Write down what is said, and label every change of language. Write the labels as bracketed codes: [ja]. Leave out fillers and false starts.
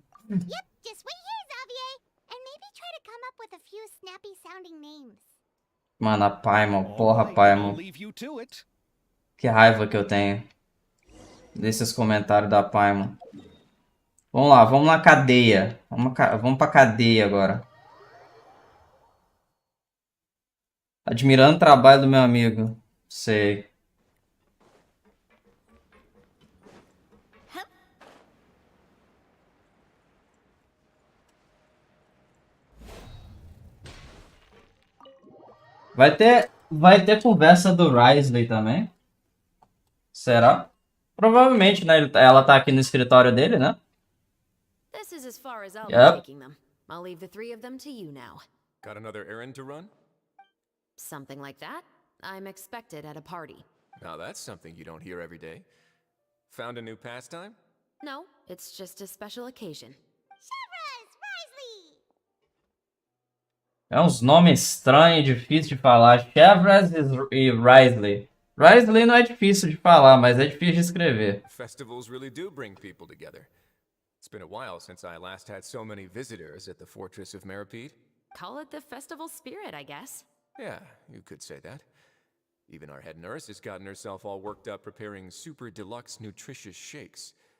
[en] Yep, just wait here, Xavier, and maybe try to come up with a few snappy sounding names. [pt] Mano, a Paimon, porra, Paimon. Que raiva que eu tenho desses comentários da Paimon. Vamos lá, vamos na cadeia. Vamos pra cadeia agora. Admirando o trabalho do meu amigo. Sei. Vai ter conversa do Risley também? Será? Provavelmente, né? Ela tá aqui no escritório dele, né? [en] This is as far as I'll be Yep. taking them. I'll leave the three of them to you now. Got another errand to run? Something like that. I'm expected at a party. Now that's something you don't hear every day. Found a new pastime? No, it's just a special occasion. [pt] É uns nomes estranhos, difíceis de falar. Chevras e Risley. Risley não é difícil de falar, mas é difícil de escrever. [en] Festivals really do bring people together. It's been a while since I last had so many visitors at the Fortress of Meripede. Call it the festival spirit, I guess. Yeah, you could say that. Even our head nurse has gotten herself all worked up preparing super deluxe nutritious shakes.